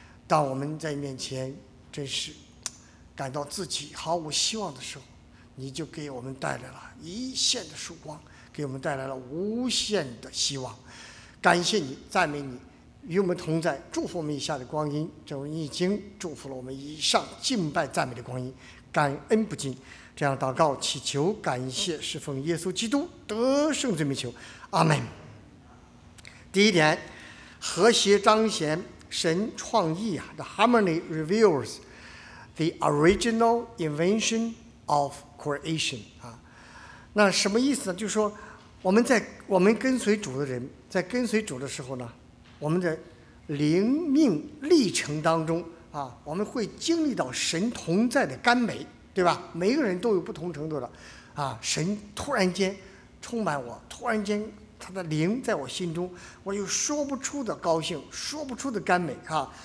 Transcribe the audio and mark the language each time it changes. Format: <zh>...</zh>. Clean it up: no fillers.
<zh>当我们在面前真是感到自己毫无希望的时候，你就给我们带来了一线的曙光，给我们带来了无限的希望。感谢你，赞美你，与我们同在，祝福我们以下的光阴，正如你已经祝福了我们以上敬拜赞美的光阴，感恩不尽。这样祷告祈求感谢是奉耶稣基督得胜罪名求，阿们。第一点，和谐彰显神创意啊，</zh> <en>The harmony reveals the original invention of creation 啊。</en> <zh>那什么意思呢？就是说我们在我们跟随主的人，在跟随主的时候呢，我们的灵命历程当中啊，我们会经历到神同在的甘美，对吧？每个人都有不同程度的啊，神突然间充满我，突然间他的灵在我心中，我有说不出的高兴，说不出的甘美啊。</zh>